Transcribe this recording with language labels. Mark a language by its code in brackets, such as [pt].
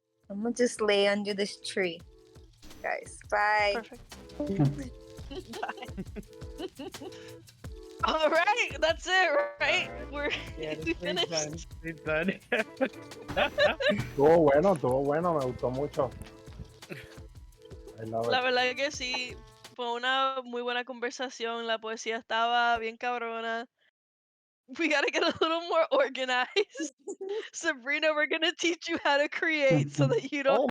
[en] I'm gonna just lay under this tree. Guys, bye. Perfect. Bye. All right, that's it, right? We finished. It's done. [es] Estuvo bueno, me gustó mucho. [en] I love [es] La [en] it. [es] verdad que sí, fue una muy buena conversación. La poesía estaba bien cabrona. [en] We gotta get a little more organized. Sabrina, we're gonna teach you how to create so that you don't